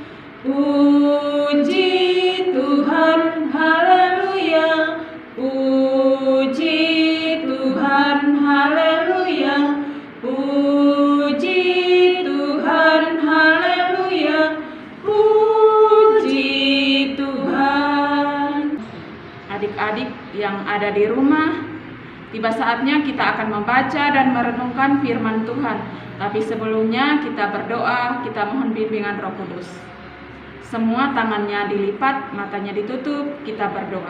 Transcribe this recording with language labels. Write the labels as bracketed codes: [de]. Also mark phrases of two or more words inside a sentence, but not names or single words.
[id] Puji Tuhan, haleluya. Puji Tuhan, haleluya. Puji Tuhan, haleluya. Puji Tuhan. Adik-adik yang ada di rumah, tiba saatnya kita akan membaca dan merenungkan firman Tuhan. Tapi sebelumnya kita berdoa, kita mohon bimbingan Roh Kudus. Semua tangannya dilipat, matanya ditutup, kita berdoa.